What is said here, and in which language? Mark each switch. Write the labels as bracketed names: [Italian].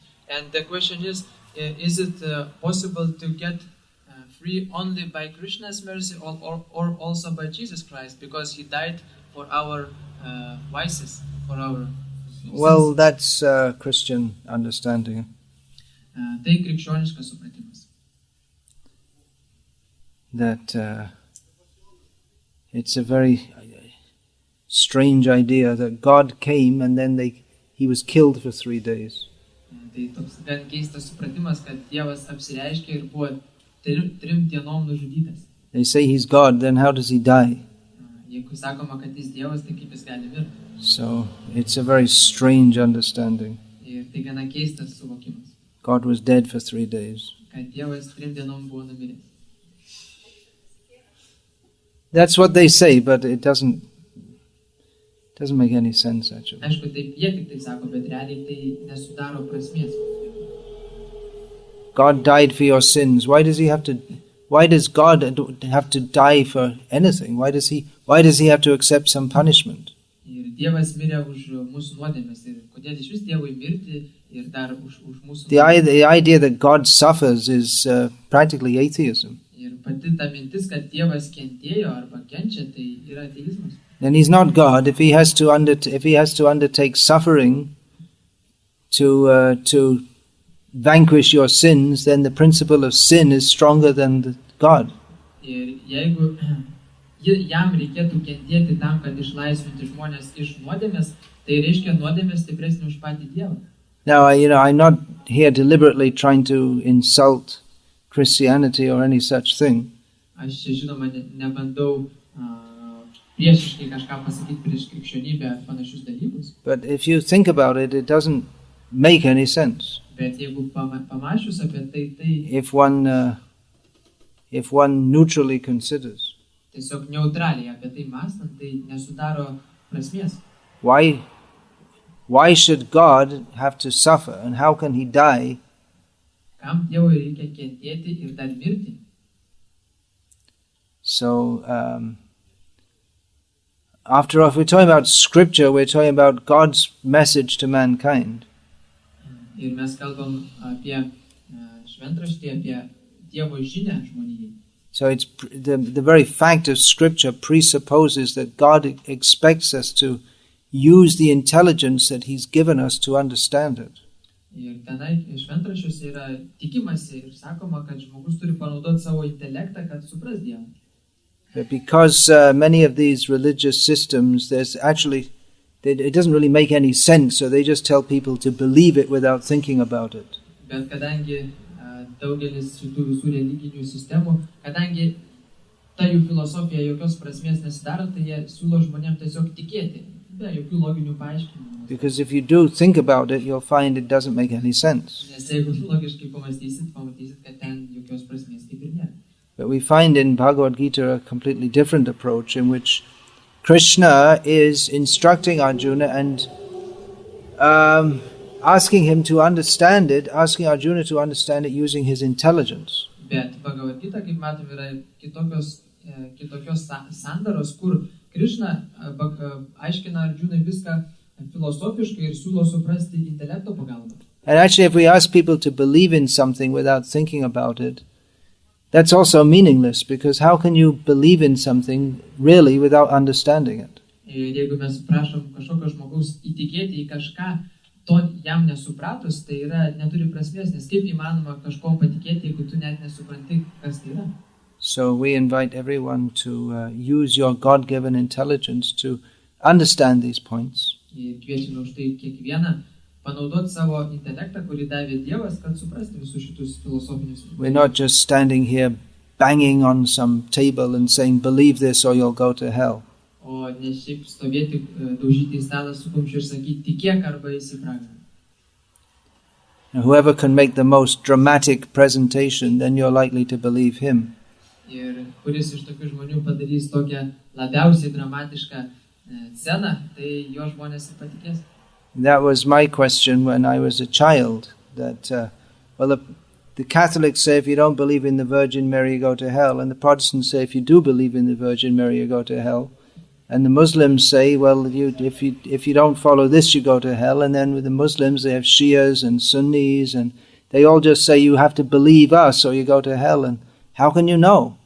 [English] And the question is it possible to get free only by Krishna's mercy or also by Jesus Christ, because he died for our vices, for our sins? Well, that's Christian understanding. [Lithuanian] Tai krikščioniškas supratimas. [English] That it's a very strange idea that God came and then he was killed for 3 days. [Lithuanian] Tai toks gan keistas supratimas, kad Dievas apsireiškė ir buvo 3 dienom nužudytas. [English] They say he's God, then how does he die? [Lithuanian] Jeigu sakoma, kad jis Dievas, tai kaip jis gali mirti? [English] So it's a very strange understanding. [Lithuanian] Ir tai gana keistas suvokimas. [English] God was dead for 3 days. [Lithuanian] Kad Dievas 3 dienom buvo numiręs. [English] That's what they say, but it doesn't Doesn't make any sense actually. [Lithuanian] Aišku, taip jie tik tai sako, bet realiai tai nesudaro prasmės. [English] God died for your sins. Why does God have to die for anything? Why does he have to accept some punishment? [Lithuanian] Ir Dievas mirė už mūsų nuodėmes. Ir kodėl iš vis Dievui mirti ir dar už mūsų nuodėmes? [English] The idea that God suffers is practically atheism. [Lithuanian] Ir pati ta mintis, kad Dievas kentėjo arba kenčia, tai yra ateizmas. [English] And he's not God if he has to undertake suffering to vanquish your sins. Then the principle of sin is stronger than God. [Lithuanian] Ir jeigu jam reikėtų kentėti tam, kad išlaisvinti žmonės iš nuodėmės, tai reiškia nuodėmės stipresnė už patį Dievą. [English] Now, I'm not here deliberately trying to insult Christianity or any such thing. [Lithuanian] Aš čia, žinoma, nebandau priešiškai kažką pasakyti prieš krikščionybę ar panašius dalykus. [English] But if you think about it, it doesn't make any sense. [Lithuanian] Bet jeigu pamačius apie tai [English] if one neutrally considers. [Lithuanian] Tiesiog neutraliai apie tai mąstant, tai nesudaro prasmės. [English] Why should God have to suffer, and how can he die? [Lithuanian] Kam Dievui reikia kentėti ir dar mirti? [English] So, after all, if we're talking about scripture, we're talking about God's message to mankind. [Lithuanian] Ir mes kalbam apie šventraštį, apie Dievo žinią žmonijai. [English] So it's the very fact of scripture presupposes that God expects us to use the intelligence that he's given us to understand it. [Lithuanian] Ir tenai šventraščiuose yra tikimasi ir sakoma, kad žmogus turi panaudoti savo intelektą, kad supras Dievą. [English] But because many of these religious systems, it doesn't really make any sense, so they just tell people to believe it without thinking about it. [Lithuanian] Bet kadangi daugelis šitų visų religinių sistemų, kadangi ta jų filosofija jokios prasmės nesidaro, tai jie siūlo žmonėms tiesiog tikėti, be jokių loginių paaiškinimų. [English] Because if you do think about it, you'll find it doesn't make any sense. [Lithuanian] Nes jeigu logiškai pamastysit, kad ten jokios prasmės kaip ir nėra. [English] But we find in Bhagavad Gita a completely different approach in which Krishna is instructing Arjuna and asking him to understand it, asking Arjuna to understand it using his intelligence. [Lithuanian] Bet Bhagavad Gita, kaip matom, yra kitokios sandaros, kur Krishna aiškina Arjunai viską filosofiškai ir siūlo suprasti intelekto pagalba. [English] And actually, if we ask people to believe in something without thinking about it, that's also meaningless, because how can you believe in something really without understanding it? [Lithuanian] Ir jeigu mes prašom kažkokio žmogaus įtikėti į kažką, to jam nesupratus, tai neturi prasmės, nes kaip įmanoma kažko patikėti, jeigu tu net nesupranti, kas tai yra. [English] So we invite everyone to use your God-given intelligence to understand these points. [Lithuanian] Ir kviečiame už tai kiekvieną panaudoti savo intelektą, kurį davė Dievas, kad suprasti visus šitus filosofinius. [English] We're not just standing here banging on some table and saying, believe this or you'll go to hell. [Lithuanian] O ne šiaip stovėti, daužyti į stalą su kumščiu ir sakyti, tikėk arba eisi į pragarą. [English] Whoever can make the most dramatic presentation, then you're likely to believe him. [Lithuanian] Ir kuris iš tokių žmonių padarys tokią labiausiai dramatišką sceną, tai jo žmonės ir patikės. [English] That was my question when I was a child, that, the Catholics say if you don't believe in the Virgin Mary, you go to hell, and the Protestants say if you do believe in the Virgin Mary, you go to hell, and the Muslims say, well, if you don't follow this, you go to hell, and then with the Muslims they have Shias and Sunnis, and they all just say you have to believe us or you go to hell, and how can you know?